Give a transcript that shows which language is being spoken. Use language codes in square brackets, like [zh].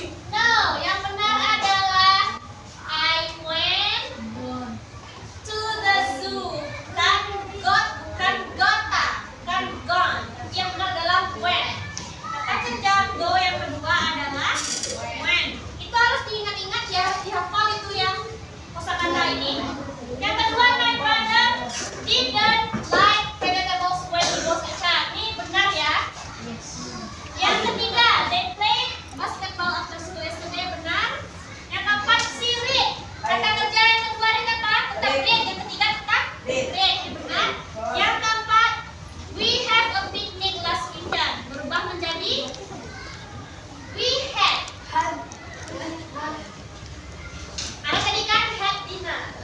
[en] No, [id] yang benar adalah [en] I went to the zoo. [id] Kan got, kan gota, kan gone. Yang benar adalah went. Kata kerja go yang kedua adalah went. Itu harus diingat-ingat ya, harus dihafal itu yang kosakata ini. Yang kedua, [en] my brother didn't like vegetables when he was a child. [id] Ini benar ya. Yang ketiga, [en] they played basketball after school yesterday. [id] Benar. Yang keempat, [en] she read. [id] Kata kerja yang kedua ini apa? Tetap read. Yang ketiga tetap read. Ini benar. Yang keempat, [en] we have a picnic last weekend. [id] Berubah menjadi [en] we had. [id] Ada tadi kan had dinner.